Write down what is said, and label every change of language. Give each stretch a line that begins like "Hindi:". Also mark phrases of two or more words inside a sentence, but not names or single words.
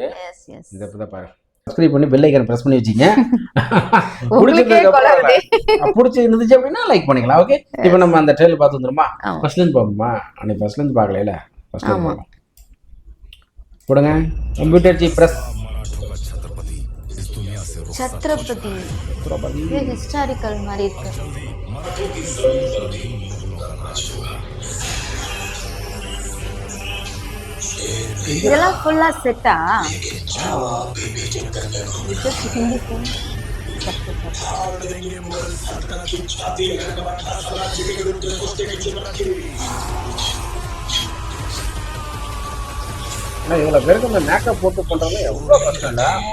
Tamil: எஸ் இத இப்ப பாரு. சப்ஸ்கிரைப் பண்ணி
English: bell icon press
Tamil: பண்ணி வச்சீங்க. பிடிச்சி இருந்துச்சு அப்படின்னா லைக் பண்ணிக்கலாம். ஓகே இப்போ நம்ம அந்த ட்ரெய்லர் பார்த்து வந்துருமா? ஃபர்ஸ்ட்ல இருந்து பாப்போமா? அன்னைக்கு ஃபர்ஸ்ட்ல இருந்து பார்க்கல. ஃபர்ஸ்ட்ல இருந்து போடுங்க.
English: computer ji press
Hindi: छत्रपति ये हिस्टोरिकल
Tamil: மாதிரி இருக்கு. இதெல்லாம் ஃபுல்லா செட்டா? இது
English: Hindi film.
Tamil: இவ்வளோ பேருக்கு இந்த மேக்கப் போட்டு பண்ணுறவங்க எவ்வளோ கஷ்டம் இல்லை?